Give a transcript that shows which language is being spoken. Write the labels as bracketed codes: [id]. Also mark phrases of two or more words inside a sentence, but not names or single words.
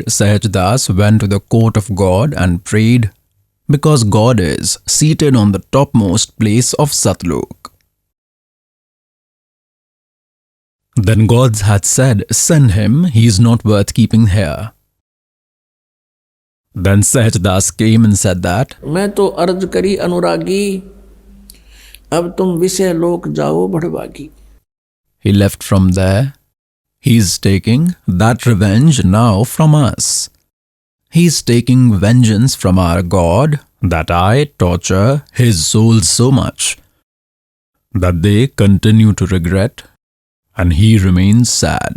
[en] Sahaj Das went to the court of God and prayed, because God is seated on the topmost place of Satlok. Then God had said, send him, he is not worth keeping here. Then Sahaj Das came and said that, [hi] मैं तो अर्ज करी अनुरागी, अब तुम विषय लोक जाओ भड़वागी. [en] He left from there. He is taking that revenge now from us. He is taking vengeance from our God, that I torture his souls so much that they continue to regret and he remains sad.